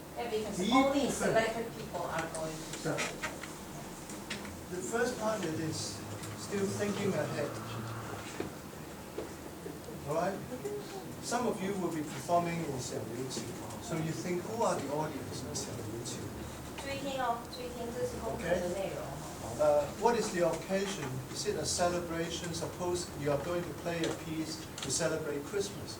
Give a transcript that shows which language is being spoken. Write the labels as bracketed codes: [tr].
[en] Yeah, because only selected people are going to. So, the first part it is still thinking ahead. Alright? Some of you will be performing in Xiaoguqiu. So you think, who are the audience in Xiaoguqiu? [zh] 注意听哦，注意听，这是功课的内容。 [en] What is the occasion? Is it a celebration? Suppose you are going to play a piece to celebrate Christmas.